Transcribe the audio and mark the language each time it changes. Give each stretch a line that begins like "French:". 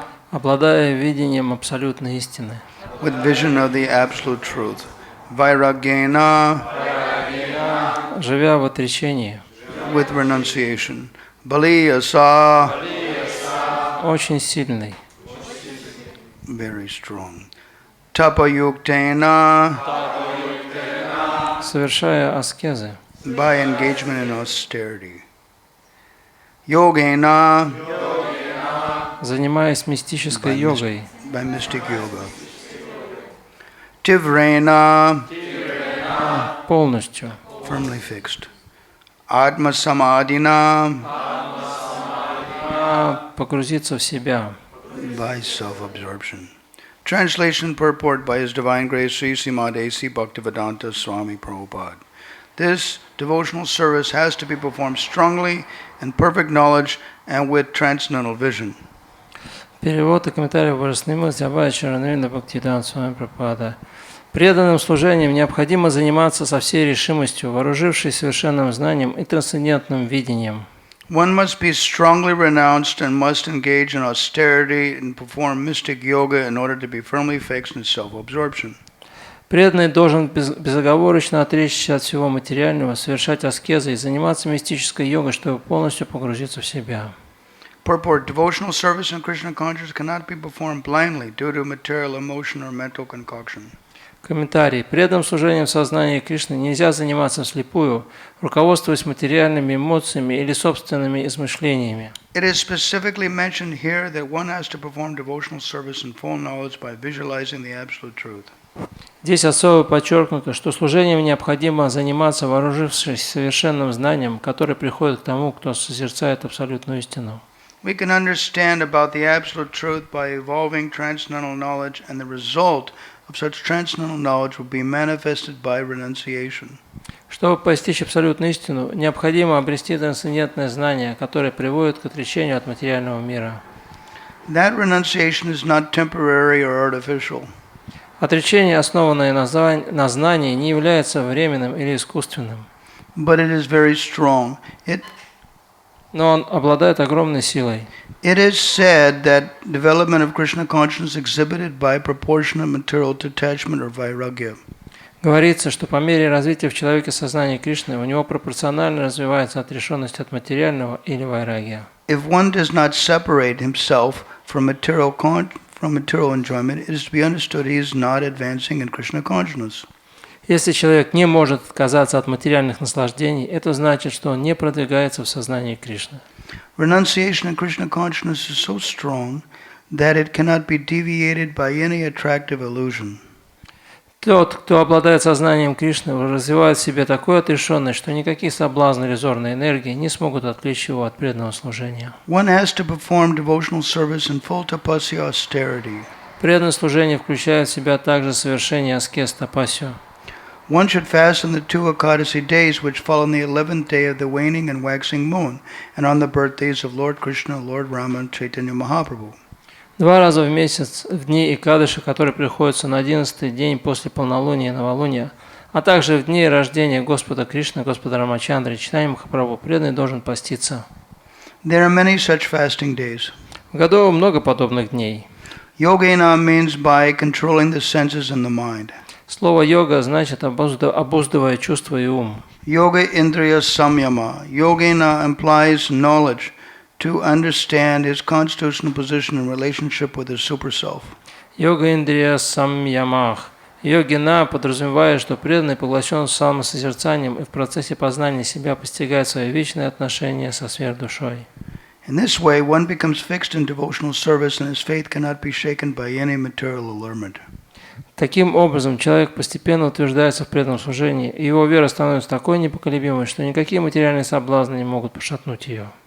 Russian: обладая видением абсолютной истины,
English: with vision of the absolute truth.
Sanskrit: Vairagyena,
Russian: живя в отречении,
English: with renunciation. Baliyasa,
Russian: очень сильный,
English: very strong. Tapayuktena,
Russian: совершая аскезы,
English: by engagement in austerity.
Sanskrit: Yogena,
Russian: занимаясь мистической йогой,
English: by mystic yoga. Tivrena,
Russian: полностью,
English: firmly fixed. Atma Samadhina,
Russian: погрузиться в себя.
English: by self-absorption. Translation purport by His Divine Grace Sri Śrīmad A.C. Bhaktivedanta Swami Prabhupada. This devotional service has to be performed strongly in perfect knowledge and with transcendental vision.
Russian: Перевод и комментарий божественной милости Абхая Чаранавинда Бхактивиданта Свами Прабхупада. Преданным служением необходимо заниматься со всей решимостью, вооружившись совершенным знанием и трансцендентным видением.
English: One must be strongly renounced and must engage in austerity and perform mystic yoga in order to be firmly fixed in self-absorption.
Russian: Преданный должен безоговорочно отречься от всего материального, совершать аскезы и заниматься мистической йогой, чтобы полностью погрузиться в себя.
English: Purport: devotional service in Krishna consciousness cannot be performed blindly due to material, emotion, or mental concoction.
Russian: Комментарий. Преданным служением в сознании Кришны нельзя заниматься вслепую, руководствуясь материальными эмоциями или собственными измышлениями.
English: It is specifically mentioned here that one has to perform devotional service in full knowledge by visualizing the absolute truth.
Russian: Здесь особо подчеркнуто, что служением необходимо заниматься, вооружившись совершенным знанием, которое приходит к тому, кто созерцает абсолютную истину.
English: We can understand about the absolute truth by evolving transcendental knowledge, and the result of such transcendental knowledge will be manifested by renunciation.
Russian: Чтобы постичь абсолютную истину, необходимо обрести трансцендентное знание, которое приводит к отречению от материального мира.
English: That renunciation is not temporary or artificial.
Russian: Отречение, основанное на знании, не является временным или искусственным.
English: But it is very strong.
Russian: Но он обладает огромной силой.
English: It is said that development of Krishna consciousness exhibited by proportionate material detachment or vairagya.
Russian: Говорится, что по мере развития в человеке сознания Кришны у него пропорционально развивается отрешенность от материального или вайрагия.
English: If one does not separate himself from material enjoyment, it is to be understood he is not advancing in Krishna consciousness.
Russian: Если человек не может отказаться от материальных наслаждений, это значит, что он не продвигается в сознании Кришны.
English: Renunciation in Krishna consciousness is so strong that it cannot be deviated by any attractive illusion.
Russian: Тот, кто обладает сознанием Кришны, развивает в себе такую отрешенность, что никакие соблазны иллюзорной энергии не смогут отвлечь его от преданного служения.
English: One has to perform devotional service in full tapasya austerity.
Russian: Преданное служение включает в себя также совершение аскез тапасию.
English: One should fast on the 2 Ekadasi days which fall on the 11th day of the waning and waxing moon, and on the birthdays of Lord Krishna, Lord Rama, and Chaitanya Mahaprabhu.
Russian: 2 раза в месяц, в дни Экадыши, которые приходятся на 11-й день после полнолуния и новолуния, а также в дни рождения Господа Кришны, Господа Рамачандры и Чайтаньи Махапрабху, преданный должен поститься.
English: There are many such fasting days.
Russian: В году много подобных дней.
English: Yogena means by controlling the senses and the mind.
Russian: Слово «йога» значит обуздывая чувства и ум.
Sanskrit: Yoga Indriya Samyama.
English: Yogena implies knowledge to understand his constitutional position in relationship with his super self.
Sanskrit: Йога Индрия Самьямах.
Russian: Йогина подразумевает, что преданный поглощен самосозерцанием и в процессе познания себя постигает свои вечные отношения со сверхдушой.
English: In this way, one becomes fixed in devotional service and his faith cannot be shaken by any material allurement.
Russian: Таким образом, человек постепенно утверждается в преданном служении, и его вера становится такой непоколебимой, что никакие материальные соблазны не могут пошатнуть ее.